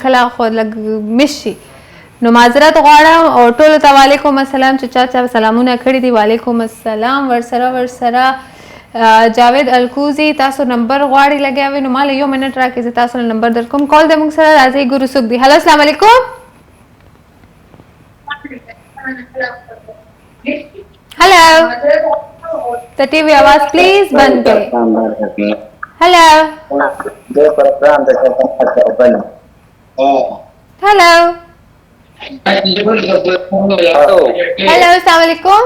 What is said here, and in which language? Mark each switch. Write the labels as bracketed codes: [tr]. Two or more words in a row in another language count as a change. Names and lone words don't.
[ps] کله خو لږ مس شي نو معذرت غواړم او ټولو ته وعلیکم السلام چې چا سلامونه کړي دي وعلیکم السلام ورسره جاوید الکوزی تاسو نمبر غواړي لګیا وي نو مال یو منټ راکې زه تاسو نمبر درکوم کال د موږ سره راځي ګورو څوک دی هلو السلام علیکم [ur] ہیلو، تو ٹی وی آواز پلیز بند کریں. ہیلو ہیلو ہیلو، السلام علیکم.